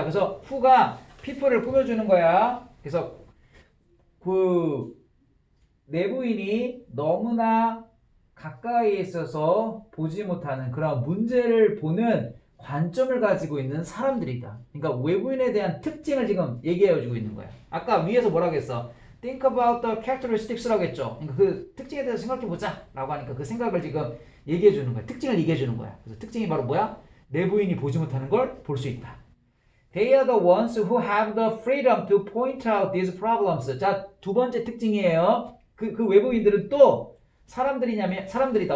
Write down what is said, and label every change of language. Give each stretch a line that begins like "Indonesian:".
Korean: 그래서 who가 people을 꾸며주는 거야. 그래서 내부인이 너무나 가까이 있어서 보지 못하는 그런 문제를 보는 관점을 가지고 있는 사람들이다. 그러니까 외부인에 대한 특징을 지금 얘기해주고 있는 거야. 아까 위에서 뭐라고 했어?
English: Think about the characteristics
Korean: 라고 했죠. 그러니까 그 특징에 대해서 생각해보자 라고 하니까 그 생각을 지금 얘기해주는 거야. 특징을 얘기해주는 거야. 그래서 특징이 바로 뭐야? 내부인이 보지 못하는 걸 볼 수 있다.
English: They are the ones who have the freedom to point out these problems.
Korean: 자, 두 번째 특징이에요. 그 외부인들은 또 사람들이다.